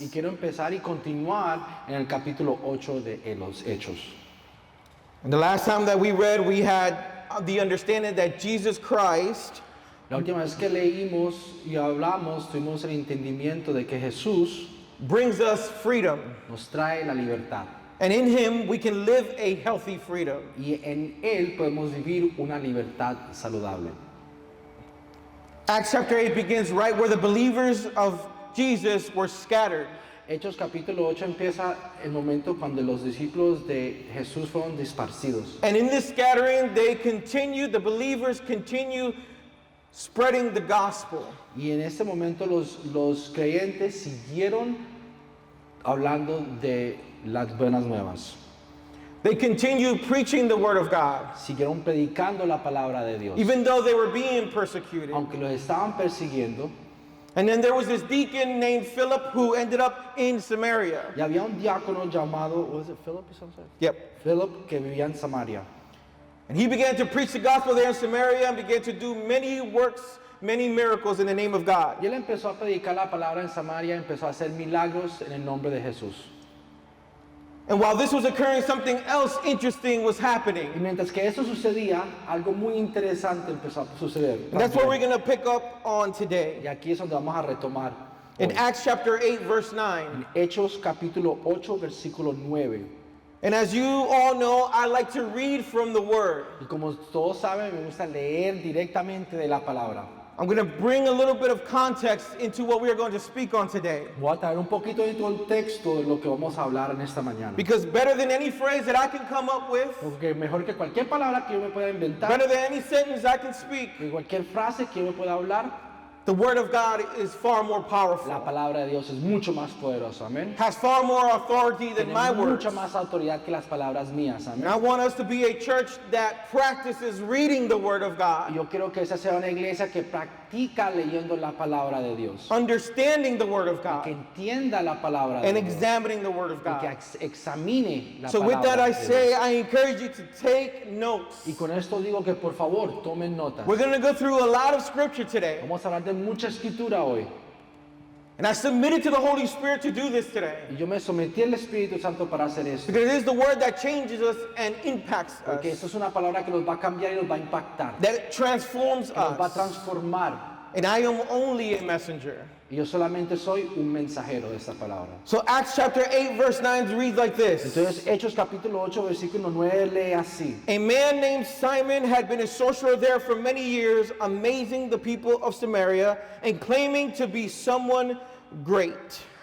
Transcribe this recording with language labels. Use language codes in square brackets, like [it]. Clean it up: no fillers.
[es] y quiero empezar y continuar en el capítulo 8 de los Hechos. [en] And the last time that we read, we had the understanding that Jesus Christ [es] La última vez que leímos y hablamos tuvimos el entendimiento de que Jesús [en] brings us freedom. [es] nos trae la libertad [en] And in him we can live a healthy freedom. [es] y en Él podemos vivir una libertad saludable. [en] Acts chapter 8 begins right where the believers of Jesus were scattered. [es] Hechos capítulo 8 empieza el momento cuando los discípulos de Jesús fueron disparcidos. [en] And in this scattering, the believers continue spreading the gospel. [es] Y en este momento los creyentes siguieron hablando de las buenas nuevas. [en] They continue preaching the word of God, [es] Siguieron predicando la palabra de Dios. [en] even though they were being persecuted. [es] Aunque los estaban persiguiendo, [en] And then there was this deacon named Philip who ended up in Samaria. [es] y había un diácono llamado, [en] was it Philip or something? Yep. [es] Philip, que vivía en Samaria. [en] And he began to preach the gospel there in Samaria and began to do many works, many miracles in the name of God. [es] Y él empezó a predicar la palabra en Samaria, empezó a hacer milagros en el nombre de Jesús. [en] And while this was occurring, something else interesting was [es] Y [en] happening. [es] mientras que eso sucedía, algo muy interesante empezó a suceder. [en] And that's what we're going to pick up on today. [es] Y aquí es donde vamos a retomar. [en] In [es] hoy. [en] Acts chapter 8, verse 9. [es] En Hechos capítulo 8, versículo 9. [en] And as you all know, I like to read from the word. [es] Y como todos saben, me gusta leer directamente de la palabra. [en] I'm going to bring a little bit of context into what we are going to speak on today. [es] Voy a traer un poquito de contexto de lo que vamos a hablar en esta mañana. [en] Because better than any phrase that I can come up with, [es] Porque mejor que cualquier palabra que yo me pueda inventar, [en] better than any sentence I can speak, [es] que cualquier frase que yo me pueda hablar, [en] the word of God is far more [es] la [en] powerful. [es] palabra de Dios es mucho más poderosa. Amén. [en] Has far more authority than [es] Tiene [en] my words. [es] mucha más autoridad que las palabras mías. [en] And [es] Amén. [en] I want us to be a church that practices reading the word of [es] Y [en] God, [es] yo quiero que esa sea una iglesia que practica leyendo la palabra de Dios, [en] understanding the word of [es] que [en] God, [es] entienda la palabra de [en] and [es] Dios, [en] examining the word of [es] y que [en] God. [es] examine la [en] So [es] palabra [en] with that I [es] de Dios. [en] say, I encourage you to take notes. [es] Y con esto digo que por favor tomen notas. [en] We're going to go through a lot of scripture today. [es] Vamos a hablar de mucha escritura hoy. [en] And I submitted to the Holy Spirit to do this today. [es] Y yo me sometí al Espíritu Santo para hacer esto. [en] Because it is the word that changes us and impacts [es] Porque [en] us. [es] esto es una palabra que nos va a cambiar y nos va a impactar. [en] That it transforms [es] Que nos va a [en] us. [es] transformar. [en] And I am only a messenger. [es] Y yo solamente soy un mensajero de esta palabra. [en] So Acts chapter 8 verse 9 reads like this. [es] Entonces Hechos capítulo 8 versículo 9 lee así. [en] A man named Simon had been a sorcerer there for many years, amazing the people of Samaria and claiming to be someone great.